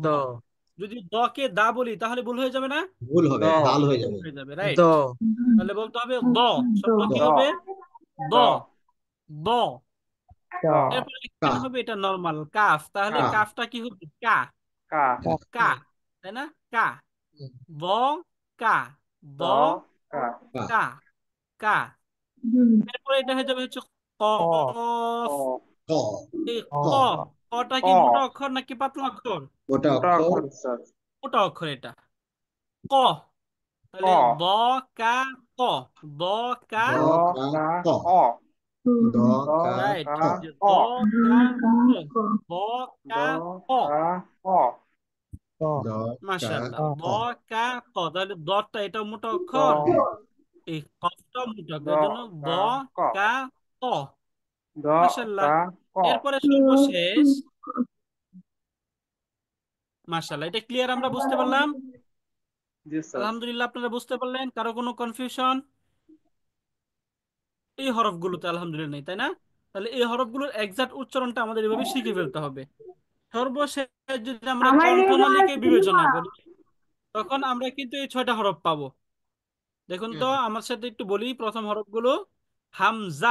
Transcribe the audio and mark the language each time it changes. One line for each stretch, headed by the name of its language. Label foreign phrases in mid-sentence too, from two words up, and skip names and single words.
Bangla: যদি দকে দা বলি তাহলে ভুল হয়ে যাবে না ভুল হবে দ দাল হয়ে যাবে হয়ে যাবে দ রাইট তাহলে বলতে হবে দ শব্দ দ কি হবে দ দ দ দ এরপরে কা এখানে হবে এটা নরমাল কাফ তাহলে কা কা কাফটা কি হবে কা কা কা তাই না কা ব কা ব দ কা কা কা কা এরপরে এটা হয়ে যাবে হচ্ছে ক কফ ক এই ক ক কটা ক কি মোটা অক্ষর নাকি পাতলা অক্ষর ওটা মোটা অক্ষর অক্ষর স্যার মোটা অক্ষর এটা ক ক তাহলে ব কা ক ব কা দ দ কা কা ক ক দ দ কা রাইট কা ক ক দ কা ক ব দ কা ক কা ক দ কা মাশাআল্লাহ ব ক কা ক তাহলে দটা এটা মোটা দ অক্ষর এই কফটা মোটা দ অক্ষর এর জন্য ব কা ক কা ক দ মাশাআল্লাহ কা ক এরপরে সর্বশেষ মাশাআল্লাহ এটা ক্লিয়ার আমরা বুঝতে পারলাম জি স্যার আলহামদুলিল্লাহ আপনারা বুঝতে পারলেন কারো কোনো কনফিউশন এই হরফগুলোতে আলহামদুলিল্লাহ নেই তাই না তাহলে এই হরফগুলোর এক্সাক্ট উচ্চারণটা আমাদের এভাবে শিখে ফেলতে হবে সর্বশেষ যদি আমরা কণ্ঠনালীকে বিবেচনা করি তখন আমরা কিন্তু এই 6টা হরফ পাবো দেখুন তো আমার সাথে একটু বলি প্রথম হরফগুলো হামজা